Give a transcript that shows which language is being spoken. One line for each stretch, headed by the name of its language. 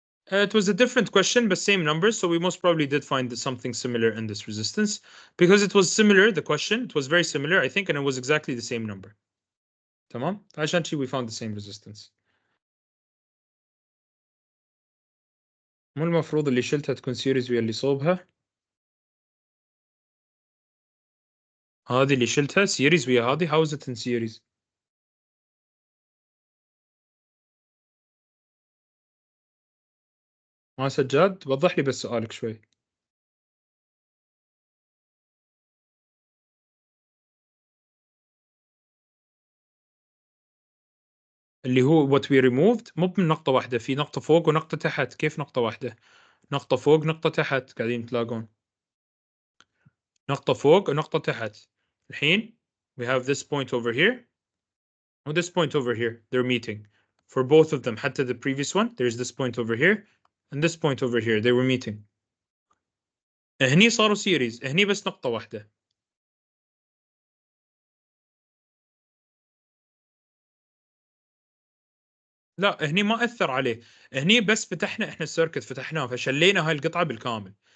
English: It was a different question, but same numbers, so we most probably did find something similar in this resistance. Because it was similar, the question, it was very similar, I think, and it was exactly the same number.
Arabic: تمام؟ عشان شي
English: we found the same resistance.
Arabic: مو المفروض اللي شلتها تكون سيريز ويا اللي صوبها؟ هذه اللي شلتها سيريز ويا هذه،
English: how is it in series؟
Arabic: ما سجاد؟ وضح لي بس سؤالك شوي. اللي هو
English: what we removed
Arabic: مو من نقطة واحدة، في نقطة فوق ونقطة تحت. كيف نقطة واحدة؟ نقطة فوق نقطة تحت قاعدين تلاقون. نقطة فوق ونقطة تحت. الحين
English: we have this point over here and this point over here. They're meeting. For both of them,
Arabic: حتى
English: the previous one, there's this point over here and this point over here. They were meeting.
Arabic: هني صاروا series. هني بس نقطة واحدة. لا هني ما أثر عليه. هني بس فتحنا إحنا السيركت، فتحناه فشلينا هاي القطعة بالكامل.